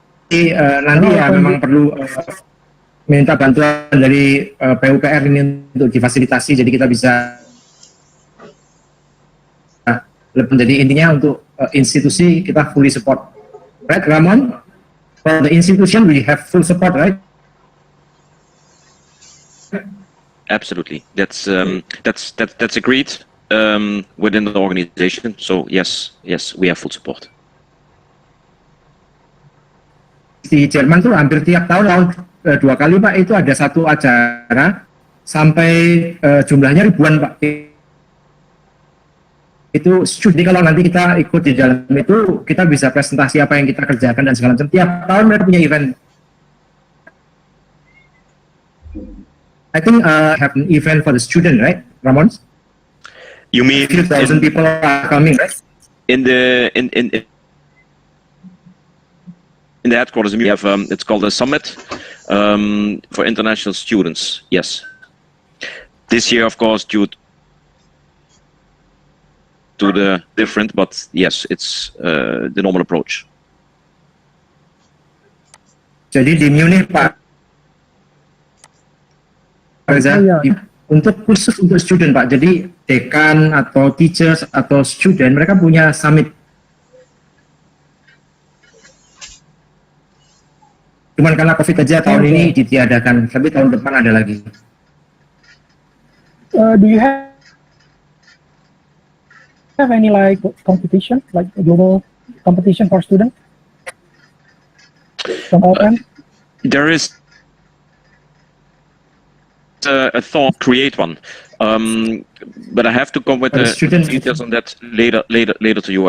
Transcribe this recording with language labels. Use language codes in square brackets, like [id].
[id] Jadi nanti ya memang perlu minta bantuan dari PUPR ini untuk difasilitasi, jadi kita bisa jadi intinya untuk institusi kita [en] fully support, right Ramon? For the institution we have full support, right? Absolutely, that's agreed within the organization. So yes, we have full support. [id] Di Jerman tuh hampir tiap tahun 2 kali Pak itu ada satu acara sampai jumlahnya ribuan Pak. Itu jadi kalau nanti kita ikut di dalam itu kita bisa presentasi apa yang kita kerjakan dan segala macam. Tiap tahun mereka punya event. [en] I think have an event for the student, right, Ramon? You mean a few thousand people are coming, right? In the headquarters, we have it's called a summit for international students. Yes, this year, of course, due to the different, but yes, it's the normal approach. [id] Jadi di Munich Pak Reza, untuk khusus untuk student Pak. Jadi dekan atau teachers atau student mereka punya summit. Cuman karena COVID aja tahun ini ditiadakan, tapi tahun depan ada lagi. [en] Do you have any like competition, like global competition for students? From ALLPLAN? There is a thought create one, but I have to come with the details on that later to you.